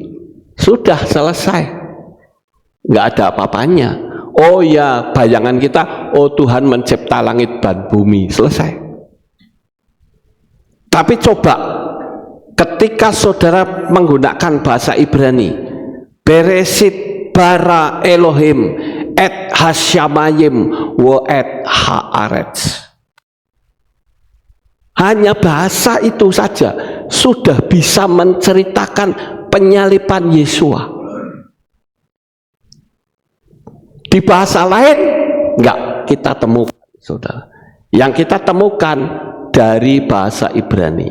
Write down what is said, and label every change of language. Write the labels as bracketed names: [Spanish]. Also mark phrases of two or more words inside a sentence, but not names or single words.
[Indonesian] Sudah selesai. Nggak ada apa-apanya. Oh ya, bayangan kita, oh Tuhan mencipta langit dan bumi. Selesai. Tapi coba ketika saudara menggunakan bahasa Ibrani, [Hebrew] בראשית ברא אלהים את השמים ואת הארץ. [Indonesian] Hanya bahasa itu saja sudah bisa menceritakan penyalipan Yesua. Di bahasa lain enggak kita temukan, saudara. Yang kita temukan dari bahasa Ibrani.